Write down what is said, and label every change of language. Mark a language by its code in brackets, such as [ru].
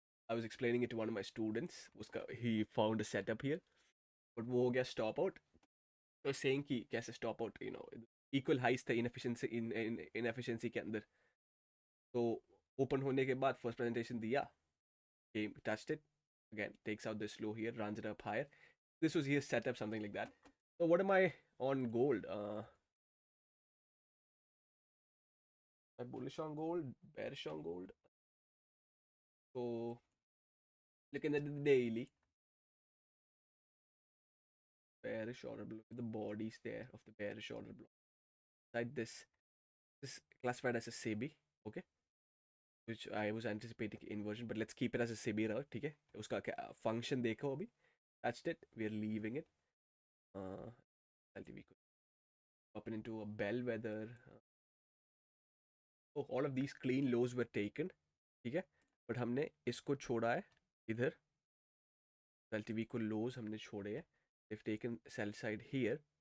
[en] I was explaining it to one of my students. उसका he found a setup here. But [hi] वो हो गया [en] stop out. So saying [hi] कि कैसे [en] stop out, you know, equal highs थे inefficiency के अंदर. [hi] तो open होने के बाद first presentation दिया. [en] Came, touched it. Again, takes out this low here, runs it up higher. This was his setup, something like that. So what am I on gold? Am I bullish on gold? Bearish on gold? So looking at the daily. Bearish order block. The bodies there of the bearish order block. Like this is classified as a SEBI, okay, which I was anticipating inversion, but let's keep it as a SEBI रहा. [hi] ठीक है? उसका क्या function देखो अभी. [en] Touched it. We are leaving it. LTV up into a bellwether. Oh, all of these clean lows were taken. [hi] ठीक है? But हमने इसको छोड़ा है इधर. LTV को lows हमने छोड़े हैं. [en] They've taken sell side here.